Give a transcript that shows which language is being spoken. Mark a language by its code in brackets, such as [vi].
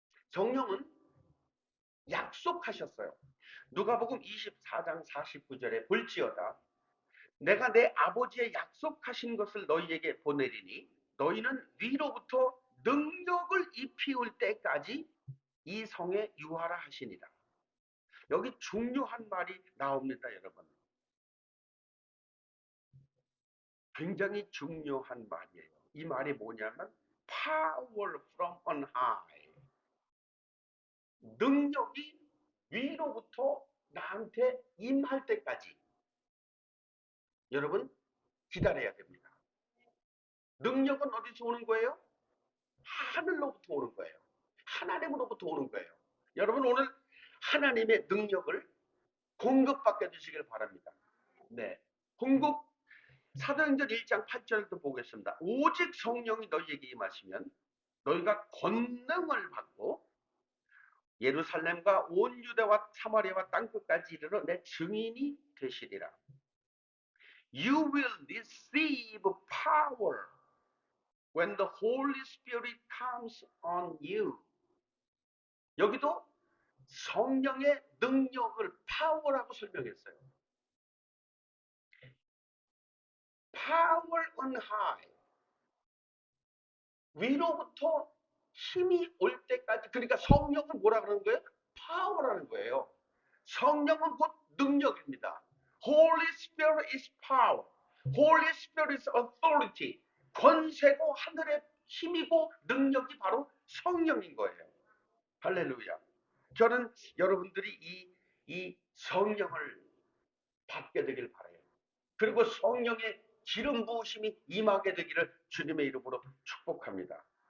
[ko] 성령은 약속하셨어요. 누가복음 24장 49절에 볼지어다 내가 내 아버지의 약속하신 것을 너희에게 보내리니 너희는 위로부터 능력을 입히울 때까지 이 성에 유하라 하시니라. 여기 중요한 말이 나옵니다, 여러분. 굉장히 중요한 말이에요. 이 말이 뭐냐면 [en] power from on high. [ko] 능력이 위로부터 나한테 임할 때까지 여러분 기다려야 됩니다. 능력은 어디서 오는 거예요? 하늘로부터 오는 거예요. 하나님으로부터 오는 거예요. 여러분 오늘 하나님의 능력을 공급받게 되시길 바랍니다. 네, 공급 사도행전 1장 8절도 보겠습니다. 오직 성령이 너희에게 임하시면 너희가 권능을 받고 예루살렘과 온 유대와 사마리아와 땅끝까지 이르러 내 증인이 되시리라. [en] You will receive power when the Holy Spirit comes on you. [ko] 여기도 성령의 능력을 파워라고 설명했어요. [en] Power on high. [ko] 위로부터 힘이 올 때까지. 그러니까 성령은 뭐라 그러는 거예요? 파워라는 거예요. 성령은 곧 능력입니다. [en] Holy Spirit is power. Holy Spirit is authority. [ko] 권세고 하늘의 힘이고 능력이 바로 성령인 거예요. 할렐루야. 저는 여러분들이 이 성령을 받게 되길 바라요. 그리고 성령의 기름 부으심이 임하게 되기를 주님의 이름으로 축복합니다.